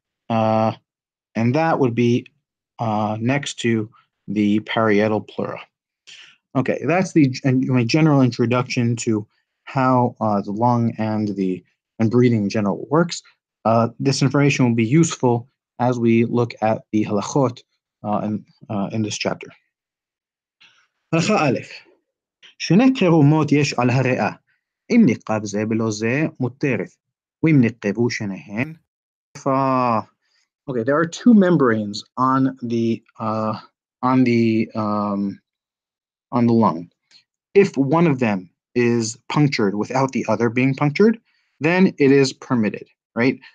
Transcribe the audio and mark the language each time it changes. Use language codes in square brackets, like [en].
[en] Uh, and that would be next to the parietal pleura. Okay, that's my general introduction to how the lung and breathing in general works. This information will be useful as we look at the halachot in this chapter. [he] הלכה א', שני קירומות יש על הריאה. אם נקב זה בלא זה, מותרת. ואם נקבו שניהן, [en] okay, there are two membranes on the lung. If one of them is punctured without the other being punctured, then it is permitted, right?